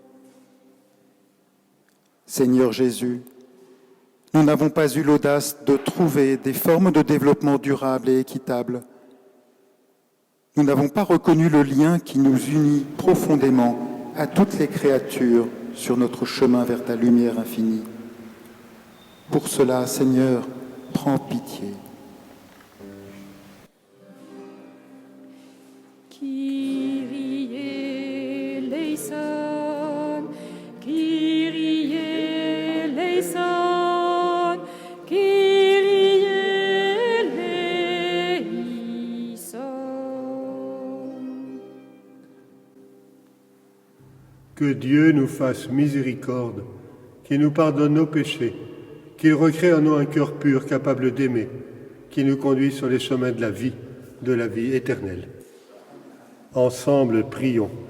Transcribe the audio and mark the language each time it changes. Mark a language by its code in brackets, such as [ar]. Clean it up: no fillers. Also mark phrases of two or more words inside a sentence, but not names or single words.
[fr] Seigneur Jésus, nous n'avons pas eu l'audace de trouver des formes de développement durable et équitable. Nous n'avons pas reconnu le lien qui nous unit profondément à toutes les créatures sur notre chemin vers ta lumière infinie. Pour cela, Seigneur, prends pitié. [el] Κύριε ελέησον, Κύριε ελέησον, Κύριε ελέησον. [fr] Que Dieu nous fasse miséricorde, qu'il nous pardonne nos péchés, qu'il recrée en nous un cœur pur capable d'aimer, qu'il nous conduise sur les chemins de la vie éternelle. Ensemble, prions.